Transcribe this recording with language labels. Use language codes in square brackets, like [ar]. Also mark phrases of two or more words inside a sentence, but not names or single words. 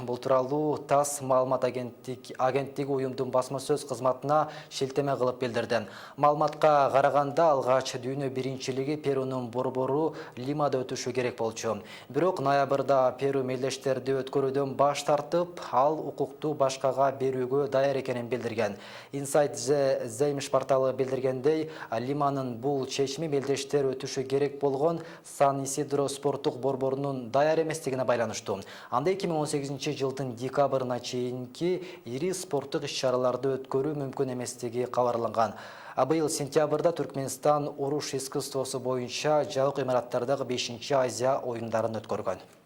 [ky] Бул тууралуу ТАСС маалымат агенттиги уюмдун басма сөз кызматына шилтеме кылып билдирди. Маалыматка караганда алгач дүйнө биринчилиги Перунун борбору Лимада өтүшү керек болчу. Бирок ноябрда Перу мелдештерди өткөрүүдөн баш тартып, ал укукту башкага берүүгө даяр экенин билдирген. Inside the Zeimiş порталы билдиргендей, Лиманын бул чечими мелдештер өтүшү керек болгон Сан Исидро спорттук борборунун даяр эместигине байланыштуу. Анда 2018 жылдын декабрына чейинки ири спорттук иш-чараларды өткөрүү мүмкүн эместиги кабарланган. Быйыл сентябрда Түркменстан уруш искусствосу боюнча жабык имараттардагы 5-Азия оюндарын өткөргөн.